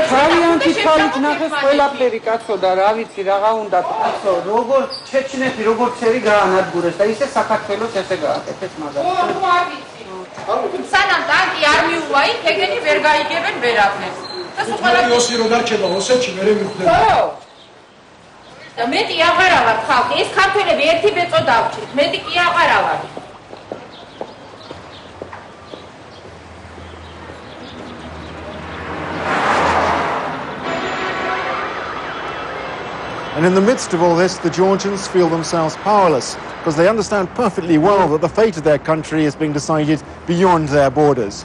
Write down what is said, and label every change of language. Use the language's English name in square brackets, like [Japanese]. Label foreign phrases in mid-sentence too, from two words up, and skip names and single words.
[Georgian] თავიანთი თვალით ნახეს ყველაფერი კაცო და რა ვიცი რაღა უნდა კაცო, როგორ ჩეჩნეთი როგორ წერი გაანადგურეს და ისე საქართველოს ესე გააკეთეს მაგას. ხო, არ ვიცი. სანამ ტანკი არ მიუვა იქ, ეგენი ვერ გაიგებენ ვერაფერს. და სულ ყველაფერი ოსი რო დარჩება ოსეთში მერე მიხვდება. ხო. და მეტი აღარა ვარ ხალხი, ეს ქართველები ერთი ბეწო დავჭირთ, მეტი კი აღარა ვარ. [English] And in the midst of all this, the Georgians feel themselves powerless because they understand perfectly well that the fate of their country is being decided beyond their borders.